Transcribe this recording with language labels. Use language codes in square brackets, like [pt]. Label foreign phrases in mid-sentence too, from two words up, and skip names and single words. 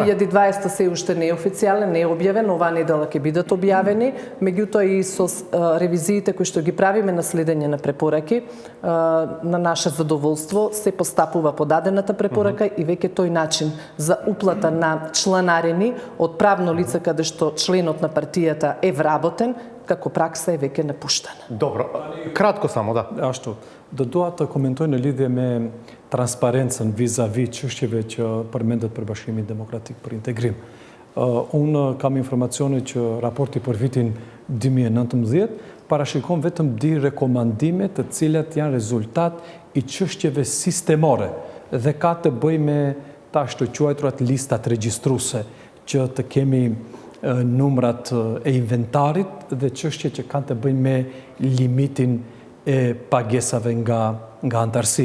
[mk] 2020 се уште не е официјален, не е објавен, оваа недела ќе бидат објавени, меѓутоа и со ревизиите кои што ги правиме на следење на препораки, на наше задоволство се постапува подадената препорака и веќе тој начин за уплата на чланарини од правно лице каде што членот на партијата е вработен, како пракса е веќе напуштена. Добро, кратко само, да. [sq] Ashtu, do dua të komentoj në lidhje me transparencën vis-a-vis çështjeve që përmendet për Bashkimin Demokratik për Integrim. Unë kam informacione që raporti për vitin 2019 parashikon vetëm di rekomandime të cilat janë rezultat i çështjeve sistemore dhe ka të bëjë me tash të quajturat listat regjistruese që të kemi numrat e inventarit dhe çështje që kanë të bëjnë me limitin e pagesave nga antarësia.